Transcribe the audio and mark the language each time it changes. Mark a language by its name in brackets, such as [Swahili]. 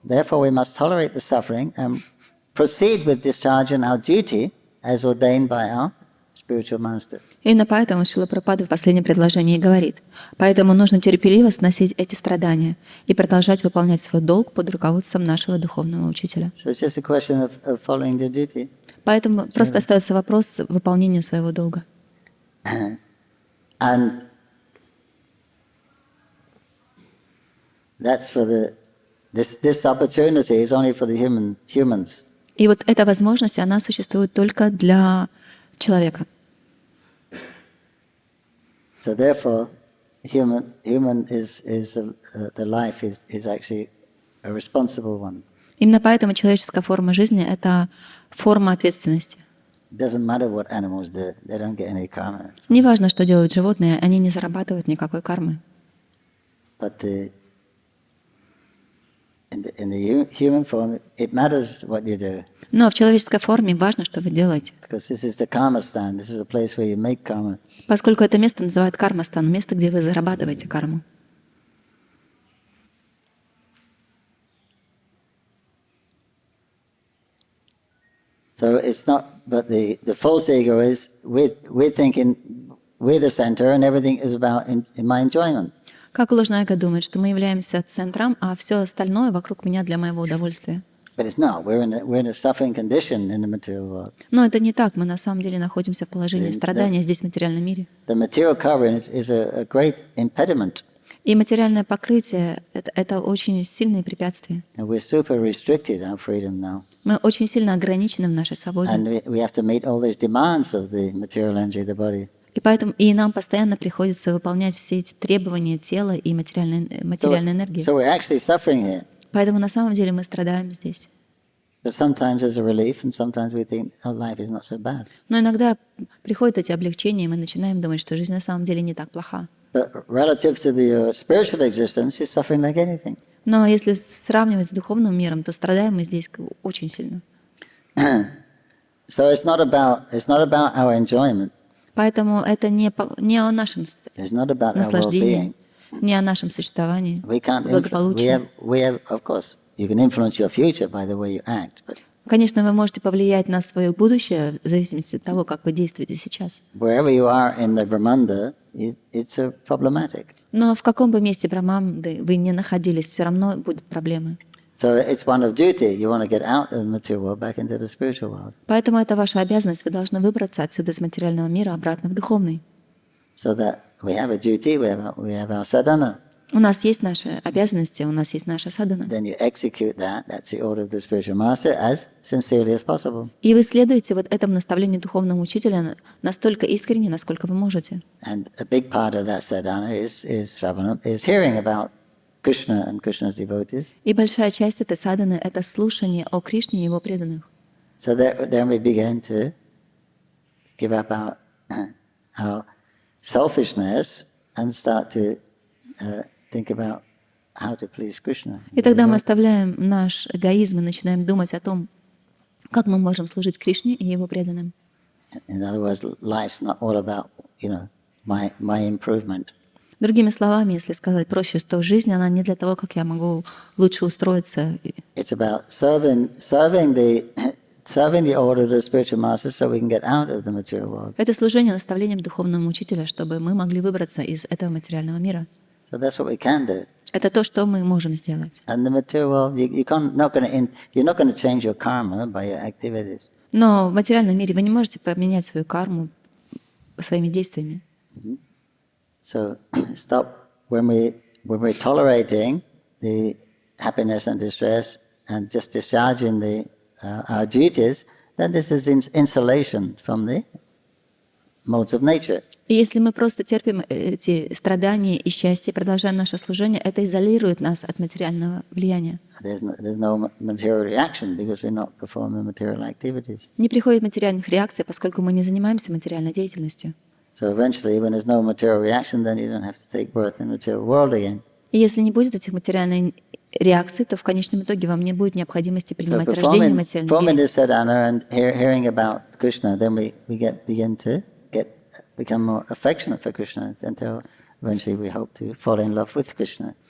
[English] Therefore, we must tolerate the suffering and proceed with discharging our duty as ordained by our spiritual master. [Russian] Именно поэтому Шрила Прабхупада в последнем предложении говорит: поэтому нужно терпеливо сносить эти страдания и продолжать выполнять свой долг под руководством нашего духовного учителя. [English] So it's just a question of following the duty. [Russian] Поэтому просто остается вопрос выполнения своего долга. [English] And that's for this opportunity is only for the humans. [Russian] И вот эта возможность, она существует только для человека. [English] So therefore, human is the life is actually a responsible one. [Russian] Именно поэтому человеческая форма жизни — это форма ответственности. [English] It doesn't matter what animals do; they don't get any karma. [Russian] Неважно, что делают животные, они не зарабатывают никакой кармы. [English] But in the human form, it matters what you do. [Russian] Но в человеческой форме важно, что вы делаете. [English] Because this is the karma stand. This is a place where you make karma. [Russian] Поскольку это место называют карма-стан, место, где вы зарабатываете карму. [English] So it's not, but the false ego is we're thinking we're the center and everything is about in my enjoyment. [Russian] Как ложное эго думает, что мы являемся центром, а все остальное вокруг меня для моего удовольствия. [English] But it's not. We're in a suffering condition in the material world. [Russian] Но это не так. Мы на самом деле находимся в положении страдания здесь, в материальном мире. [English] The material covering is a great impediment. [Russian] И материальное покрытие — это очень сильные препятствия. [English] And we're super restricted our freedom now. [Russian] Мы очень сильно ограничены в нашей свободе. [English] And we have to meet all these demands of the material energy of the body. [Russian] И поэтому и нам постоянно приходится выполнять все эти требования тела и материальной энергии. [English] So we're actually suffering here. [Russian] Поэтому на самом деле мы страдаем здесь. [English] But sometimes there's a relief, and sometimes we think, oh, life is not so bad. [Russian] Но иногда приходят эти облегчения, и мы начинаем думать, что жизнь на самом деле не так плоха. [English] But relative to the spiritual existence, it's suffering like anything. [Russian] Но если сравнивать с духовным миром, то страдаем мы здесь очень сильно. [English] So it's not about our enjoyment. [Russian] Поэтому это не о нашем [English] It's not about our [Russian] наслаждении, [English] well-being. [Russian] не о нашем существовании, [English] We can't [Russian] благополучии. [English] we have, of course, you can influence your future by the way you act. But [Russian] Конечно, вы можете повлиять на свое будущее в зависимости от того, как вы действуете сейчас. [English] wherever you are in the Brahmanda, it's problematic. [Russian] Но в каком бы месте Брахманды вы ни находились, все равно будут проблемы. [English] So it's one of duty. You want to get out of the material world back into the spiritual world. [Russian] Поэтому это ваша обязанность. Вы должны выбраться отсюда из материального мира обратно в духовный. [English] So that we have a duty, we have our sadhana. [Russian] У нас есть наши обязанности, у нас есть наша садхана. [English] Then you execute that. That's the order of the spiritual master as sincerely as possible. [Russian] И вы следуете вот этому наставлению духовного учителя настолько искренне, насколько вы можете. [English] And a big part of that sadhana is hearing about Krishna and Krishna's devotees. [Russian] И большая часть этой садханы — это слушание о Кришне и его преданных. [English] So then we begin to give up our selfishness and start to think about how to please Krishna. [Russian] И тогда мы оставляем наш эгоизм и начинаем думать о том, как мы можем служить Кришне и его преданным. [English] In other words, life's not all about, my improvement. [Russian] Другими словами, если сказать проще, то жизнь, она не для того, как я могу лучше устроиться. [English] It's about serving the order of the spiritual masters so we can get out of the material world. [Russian] Это служение наставлением духовного учителя, чтобы мы могли выбраться из этого материального мира. [English] So that's what we can do. [Russian] Это то, что мы можем сделать. [English] And the material world, you're not going to change your karma by your activities. [Russian] Но в материальном мире вы не можете поменять свою карму своими действиями. [English] So stop when we're tolerating the happiness and distress and just discharging our duties, then this is insulation from the modes of nature. [Russian] И если мы просто терпим эти страдания и счастье, продолжаем наше служение, это изолирует нас от материального влияния. [English] There's no material reaction because we're not performing material activities. [Russian] Не приходит материальных реакций, поскольку мы не занимаемся материальной деятельностью. [English] So eventually, when there's no material reaction, then you don't have to take birth in the material world again. [Russian] И если не будет этих материальных реакций, то в конечном итоге вам не будет необходимости принимать рождение в материальном [English] performing [Russian] мире. [English] this sadhana and hearing about Krishna, then we begin to become more affectionate for Krishna until eventually we hope to fall in love with Krishna.